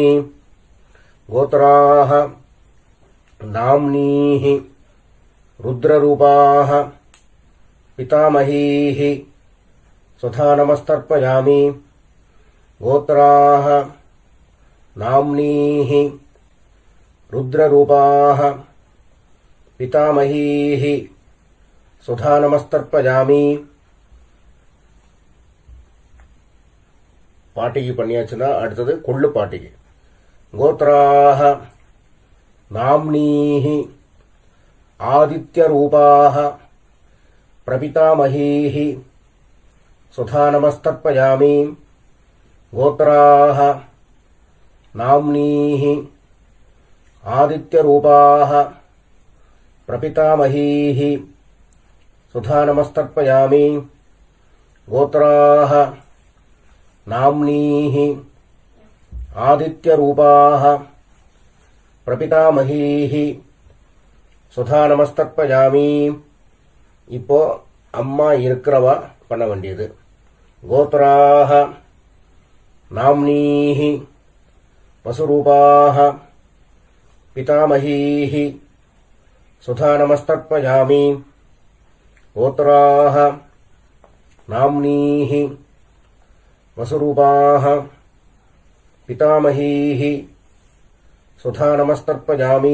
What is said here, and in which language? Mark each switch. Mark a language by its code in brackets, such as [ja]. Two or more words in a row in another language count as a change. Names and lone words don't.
[sa] गोत्राः नाम्नीः रुद्ररूपाः पितामहीः स्वधा नमस्तर्पयामि। गोत्राः नाम्नीः रुद्ररूपाः पितामहीः स्वधा नमस्तर्पयामि. [ta] பாட்டிக்கு பண்ணியாச்சுன்னா அடுத்தது கொள்ளு பாட்டிக்கு. [sa] கோத்ராः नाम्नीः आदित्यरूपाः प्रपितामहीः स्वधा नमस्तर्पयामि. गोत्राः नाम्नीः आदित्यरूपाः प्रपितामहीः स्वधा नमस्तर्पयामि. गोत्राः नाम्नीः आदित्यरूपाः प्रपितामहीः स्वधा नमस्तर्पयामि. [ta] இப்போ அம்மா இருக்கிறவா பண்ண வேண்டியது. [sa] கோத்ராः नाम्नीः वसुरूपाः पितामहीः स्वधा नमस्तर्पयामि. गोत्राः नाम्नीः वसुरूपाः पितामहीः स्वधा नमस्तर्पयामि.